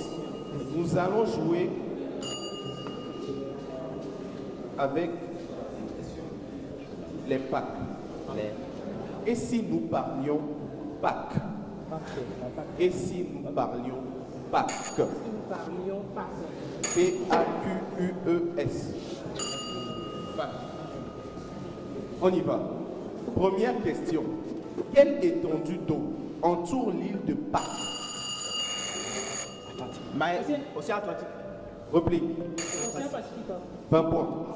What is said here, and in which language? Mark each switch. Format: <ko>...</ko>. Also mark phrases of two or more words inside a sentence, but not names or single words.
<fr>Nous allons jouer avec les Pâques. Et si nous parlions Pâques? Et si nous parlions Pâques? Nous parlions pas. P-A-Q-U-E-S. On y va. Première question. Quelle étendue d'eau entoure l'île de Pâques? Océan Atlantique. Réplique. Océan Pacifique. 20 points.</fr>